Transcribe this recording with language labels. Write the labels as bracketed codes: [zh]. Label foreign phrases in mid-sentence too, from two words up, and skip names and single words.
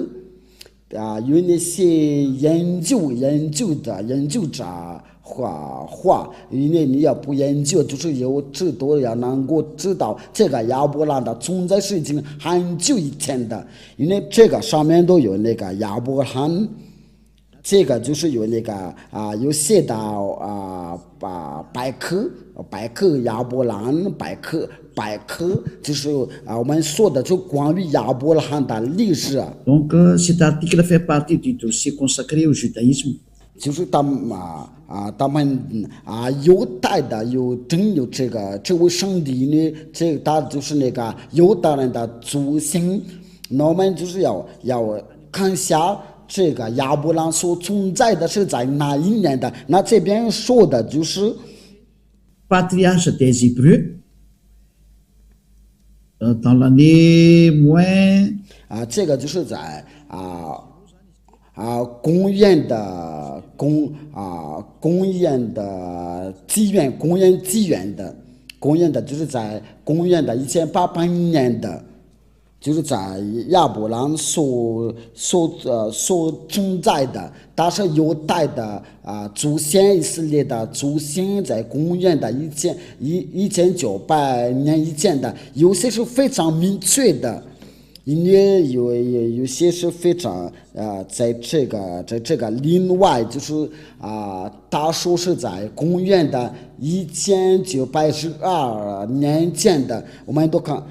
[zh] 有那些研究者话，因为你要不研究，就是有知道要能够知道这个亚伯拉罕的存在是已经很久以前的，因为这个上面都有那个亚伯拉罕，这个就是有那个有写到百科亚伯拉罕百科就是我们说的就关于亚伯拉罕的历史 [fr] Donc cet article fait partie du dossier consacré au judaïsme. [zh] 就是他们犹太的有这位上帝呢，他就是那个犹太人的祖先，那我们就是要看一下这个亚伯拉罕所存在的是在哪一年的？那这边说的就是 [fr] Patriarche des Hébreux dans l'année moins [zh] 这个就是在公元的纪元的就是在公元的1800年的。就是在亚伯拉罕所存在的，他是犹太的祖先，以色列的祖先，在公元的1900年以前的，有些是非常明确的，因为有些是非常在这个另外就是他说是在公元的1912年前的，我们都看。